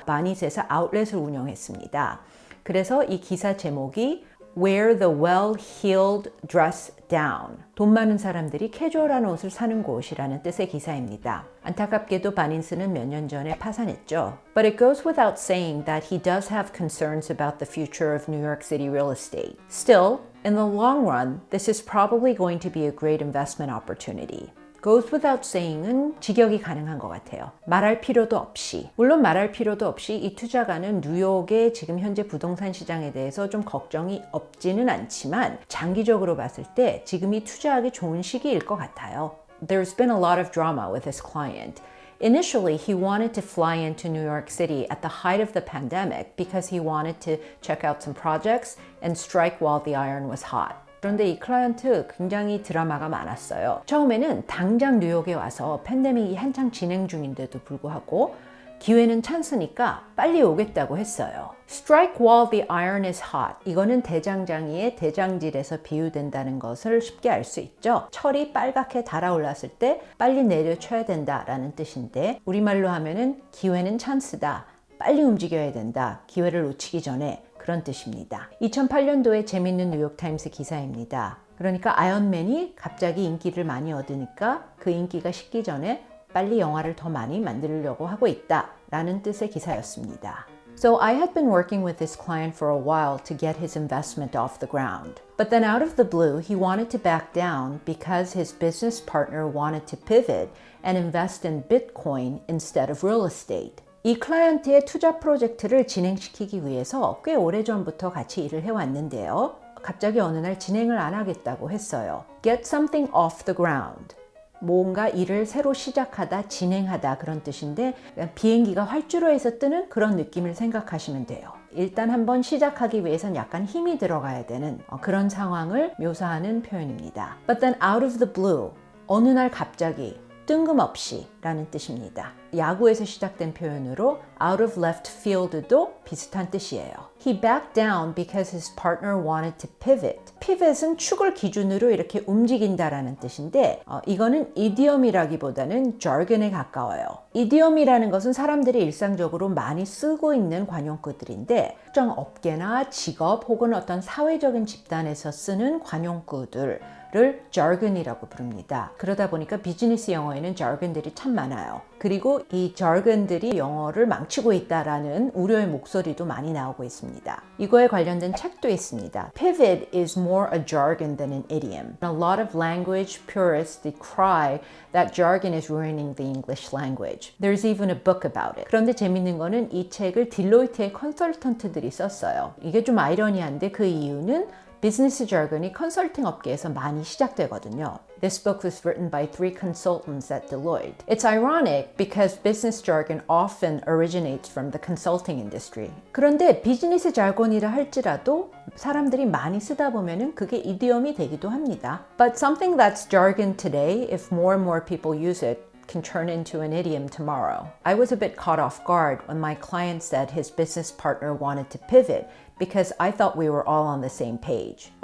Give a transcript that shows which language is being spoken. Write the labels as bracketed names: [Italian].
[Korean] 바니스에서 아웃렛을 운영했습니다. 그래서 이 기사 제목이 [English] Wear the well-heeled dress down. [Korean] 돈 많은 사람들이 캐주얼한 옷을 사는 곳이라는 뜻의 기사입니다. 안타깝게도 바닌스는 몇 년 전에 파산했죠. [English] But it goes without saying that he does have concerns about the future of New York City real estate. Still, in the long run, this is probably going to be a great investment opportunity. Goes without saying [Korean] 은 직역이 가능한 것 같아요. 말할 필요도 없이. 물론 말할 필요도 없이 이 투자가는 뉴욕의 지금 현재 부동산 시장에 대해서 좀 걱정이 없지는 않지만 장기적으로 봤을 때 지금이 투자하기 좋은 시기일 것 같아요. [English] There's been a lot of drama with this client. Initially, he wanted to fly into New York City at the height of the pandemic because he wanted to check out some projects and strike while the iron was hot. [Korean] 그런데 이 클라이언트 굉장히 드라마가 많았어요. 처음에는 당장 뉴욕에 와서 팬데믹이 한창 진행 중인데도 불구하고 기회는 찬스니까 빨리 오겠다고 했어요. [English] Strike while the iron is hot. [Korean] 이거는 대장장이의 대장질에서 비유된다는 것을 쉽게 알 수 있죠. 철이 빨갛게 달아올랐을 때 빨리 내려쳐야 된다라는 뜻인데 우리말로 하면은 기회는 찬스다. 빨리 움직여야 된다. 기회를 놓치기 전에 그런 뜻입니다. 2008년도에 재밌는 뉴욕타임스 기사입니다. 그러니까 아이언맨이 갑자기 인기를 많이 얻으니까 그 인기가 식기 전에 빨리 영화를 더 많이 만들려고 하고 있다 라는 뜻의 기사였습니다. [English] So I had been working with this client for a while to get his investment off the ground. But then out of the blue, he wanted to back down because his business partner wanted to pivot and invest in Bitcoin instead of real estate. [Korean] 이 클라이언트의 투자 프로젝트를 진행시키기 위해서 꽤 오래전부터 같이 일을 해왔는데요. 갑자기 어느 날 진행을 안 하겠다고 했어요. [English] Get something off the ground. [Korean] 뭔가 일을 새로 시작하다, 진행하다 그런 뜻인데 비행기가 활주로에서 뜨는 그런 느낌을 생각하시면 돼요. 일단 한번 시작하기 위해선 약간 힘이 들어가야 되는 그런 상황을 묘사하는 표현입니다. [English] But then out of the blue, [Korean] 어느 날 갑자기 뜬금없이 라는 뜻입니다. 야구에서 시작된 표현으로 [English] out of left field [Korean] 도 비슷한 뜻이에요. [English] He backed down because his partner wanted to pivot. [Korean] Pivot은 축을 기준으로 이렇게 움직인다라는 뜻인데 이거는 idiom이라기보다는 jargon에 가까워요. idiom이라는 것은 사람들이 일상적으로 많이 쓰고 있는 관용구들인데 특정 업계나 직업 혹은 어떤 사회적인 집단에서 쓰는 관용구들 를 jargon이라고 부릅니다. 그러다 보니까 비즈니스 영어에는 jargon들이 참 많아요. 그리고 이 jargon들이 영어를 망치고 있다라는 우려의 목소리도 많이 나오고 있습니다. 이거에 관련된 책도 있습니다. [English] Pivot is more a jargon than an idiom. A lot of language purists decry that jargon is ruining the English language. There's even a book about it. [Korean] 그런데 재밌는 거는 이 책을 딜로이트의 컨설턴트들이 썼어요. 이게 좀 아이러니한데 그 이유는 비즈니스 jargon이 컨설팅 업계에서 많이 시작되거든요. [English] This book was written by 3 consultants at Deloitte. It's ironic because business jargon often originates from the consulting industry. [Korean] 그런데 비즈니스 자르곤이라 할지라도 사람들이 많이 쓰다 보면은 그게 이디엄이 되기도 합니다. [English] But something that's jargon today, if more and more people use it, can turn into an idiom tomorrow. I was a bit caught off guard when my client said his business partner wanted to pivot because I thought we were all on the same page.